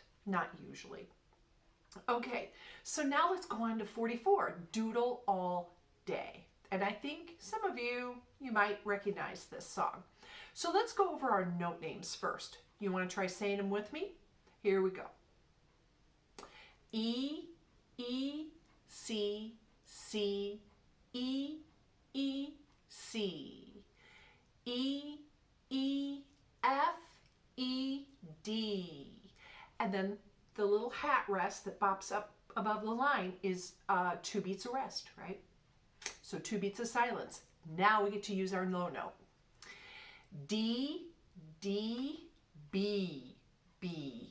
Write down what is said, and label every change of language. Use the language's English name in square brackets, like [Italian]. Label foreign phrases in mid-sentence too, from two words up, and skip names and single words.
[English] Not usually. Okay, so now let's go on to 44, Doodle All Day. And I think some of you might recognize this song. So let's go over our note names first. You want to try saying them with me? Here we go. E, E, C, C, E, E, C. E, E, F, E, D. And then the little hat rest that bops up above the line is 2 beats of rest, right? So 2 beats of silence. Now we get to use our low note. D, D, B, B.